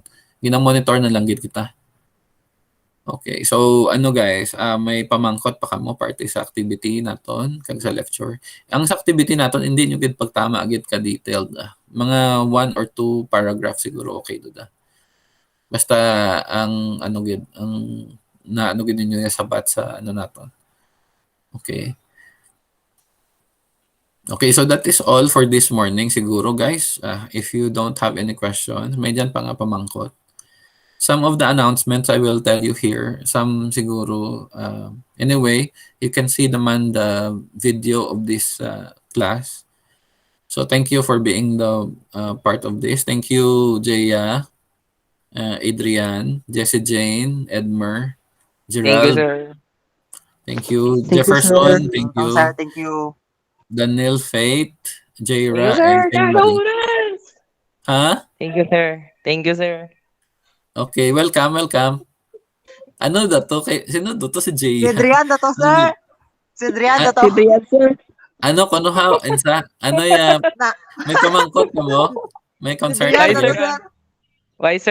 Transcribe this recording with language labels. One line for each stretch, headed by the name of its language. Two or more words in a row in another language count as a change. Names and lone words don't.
Hiligaynon: Gina-monitor na lang gid kita. Okay, so guys, may pamangkot pa kamo parte sa activity naton kag sa lecture. Ang sa activity naton hindi nyo gid pagtama gid ka detailed. Mga 1 or 2 paragraph siguro okay do da. Basta ang gid ang gid ninyo sabat sa naton. Okay.
English: Okay, so that is all for this morning siguro, guys. If you don't have any questions,
Hiligaynon: may dyan pa nga pamangkot.
English: Some of the announcements I will tell you here. Some siguro, anyway, you can see naman the video of this class. So thank you for being the part of this. Thank you, Jaya, Adrian, Jessie Jane, Edmer, Thank you, Gerald. sir. Thank you, Thank you, sir. Jefferson. Thank you, Sir, thank you. Daniel, Faith, Thank you, Jaira, sir. and Kimberly. Ha? Thank you, sir. Thank you, sir. Okay, welcome.
Hiligaynon: Ano dato? Sino dato si Jay? Si Adrian, dato, sir. Si Adrian, dato. sir. Ano, kuno ha? Insa? Ano ya? Na, May pamangkot ka mo? May si concern Adrian, ka dato, mo? sir.
English: Why, sir?